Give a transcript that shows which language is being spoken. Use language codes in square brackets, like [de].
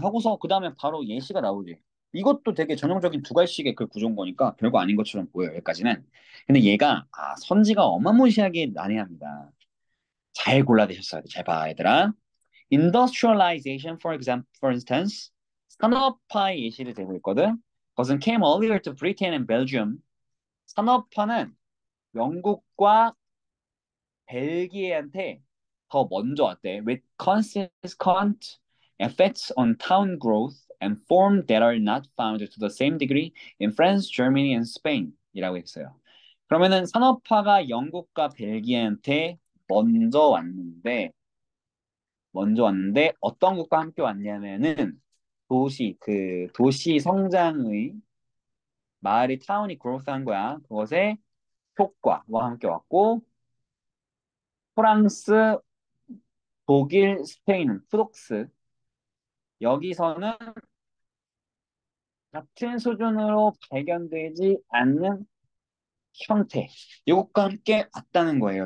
[ko] 하고서 그 다음에 바로 예시가 나오지. 이것도 되게 전형적인 두 갈씩의 그 구조인 거니까 별거 아닌 것처럼 보여요. 여기까지는. 근데 얘가 선지가 어마무시하게 난해합니다. 잘 골라내셨어야 돼. 잘 봐, 얘들아. [en] Industrialization, for instance, [ko] 산업화의 예시를 대고 있거든. 그것은 [en] came earlier to Britain and Belgium. [ko] 산업화는 영국과 벨기에한테 더 먼저 왔대. [en] With consistent effects on town growth and form that are not found to the same degree in France, Germany, and Spain. [ko] 이라고 했어요. 그러면은 산업화가 영국과 벨기에한테 먼저 왔는데, 어떤 것과 함께 왔냐면은 도시 성장의 마을이 타운이 growth한 거야. 그것의 효과와 함께 왔고, 프랑스, 독일, 스페인, 프록스 여기서는 같은 수준으로 발견되지 않는 형태 이것과 함께 왔다는 거예요.